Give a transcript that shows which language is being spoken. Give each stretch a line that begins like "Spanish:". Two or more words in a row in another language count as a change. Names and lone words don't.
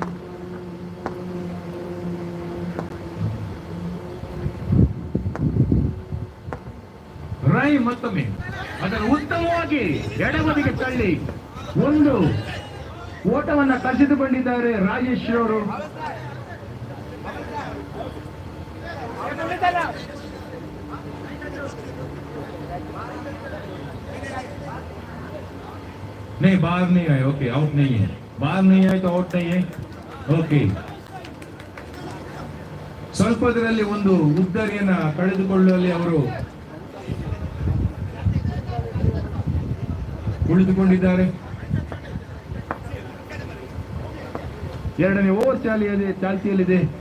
Kannada: ರೈಮ್ ಮತ್ತೊಮ್ಮೆ ಅದನ್ನು ಉತ್ತಮವಾಗಿ ಎಡಬದಿಗೆ ತಳ್ಳಿ ಒಂದು ಓಟವನ್ನ ಕಸಿದುಕೊಂಡಿದ್ದಾರೆ ರಾಜೇಶ್ ಅವರು.
Hindi: नहीं बाहर नहीं आए, ओके आउट नहीं है, बाहर नहीं आए तो आउट नहीं है,
Kannada: ಓಕೆ. ಸ್ವಲ್ಪದರಲ್ಲಿ ಒಂದು ಉದ್ದರಿಯನ್ನ ಕಳೆದುಕೊಳ್ಳುವಲ್ಲಿ ಅವರು ಉಳಿದುಕೊಂಡಿದ್ದಾರೆ. ಎರಡನೇ ಓವರ್ ಚಾಲ್ತಿಯಲ್ಲಿದೆ.